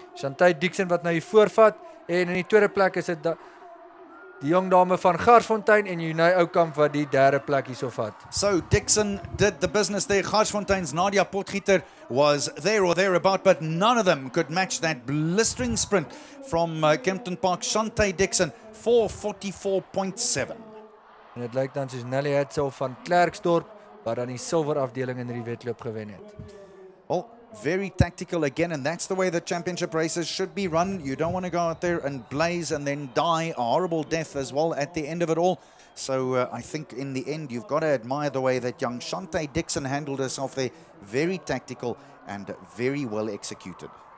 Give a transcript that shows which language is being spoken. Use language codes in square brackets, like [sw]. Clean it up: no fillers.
[af] Chantay Dixon wat nou hier voorvat, en in die tweede plek is dit die jong dame van Garsfontein en Junay Oukamp wat die derde plek hierso vat. [en] So Dixon did the business there. Garsfontein's Nadia Potgieter was there or thereabout, but none of them could match that blistering sprint from Kempton Park. Chantay Dixon, 4:44.7. [af] En dit lyk dan soos Nelly Hetzel van Klerksdorp wat dan die silwer afdeling in hierdie wedloop gewen het. [en] Well, very tactical again, and that's the way the championship races should be run. You don't want to go out there and blaze and then die a horrible death as well at the end of it all. So I think in the end you've got to admire the way that young Chantay Dixon handled herself there. Very tactical and very well executed.